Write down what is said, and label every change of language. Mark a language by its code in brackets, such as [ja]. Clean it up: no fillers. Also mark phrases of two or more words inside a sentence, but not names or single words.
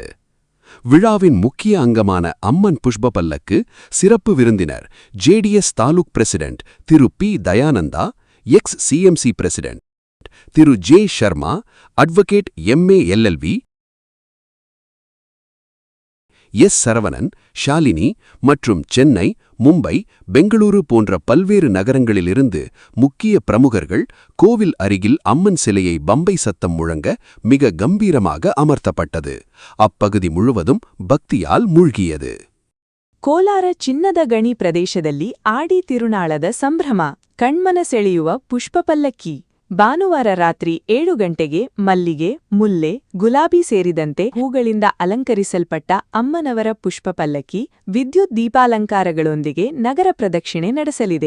[ta] விழாவின் முக்கிய அங்கமான அம்மன் புஷ்ப பல்லக்கு சிறப்பு விருந்தினர் JDS [en] taluk president [ta] திரு பி தயானந்தா, [en] ex CMC president [ta] திரு ஜே சர்மா, [en] advocate MA LLB, [ta] எஸ் சரவணன், ஷாலினி மற்றும் சென்னை, மும்பை, பெங்களூரு போன்ற பல்வேறு நகரங்களிலிருந்து முக்கிய பிரமுகர்கள் கோவில் அருகில் அம்மன் சிலையை பம்பை சத்தம் முழங்க மிக கம்பீரமாக அமர்த்தப்பட்டது. அப்பகுதி முழுவதும் பக்தியால் மூழ்கியது. [kn] ಕೋಲಾರ ಚಿನ್ನದ ಗಣಿ ಪ್ರದೇಶದಲ್ಲಿ ಆಡಿ ತಿರುನಾಳದ ಸಂಭ್ರಮ, ಕಣ್ಮನ ಸೆಳೆಯುವ ಪುಷ್ಪ ಪಲ್ಲಕ್ಕಿ. ಭಾನುವಾರ ರಾತ್ರಿ 7 ಗಂಟೆಗೆ ಮಲ್ಲಿಗೆ, ಮುಲ್ಲೆ, ಗುಲಾಬಿ ಸೇರಿದಂತೆ ಹೂಗಳಿಂದ ಅಲಂಕರಿಸಲ್ಪಟ್ಟ ಅಮ್ಮನವರ ಪುಷ್ಪ ಪಲ್ಲಕ್ಕಿ ವಿದ್ಯುತ್ ದೀಪಾಲಂಕಾರಗಳೊಂದಿಗೆ ನಗರ ಪ್ರದಕ್ಷಿಣೆ ನಡೆಸಲಿದೆ.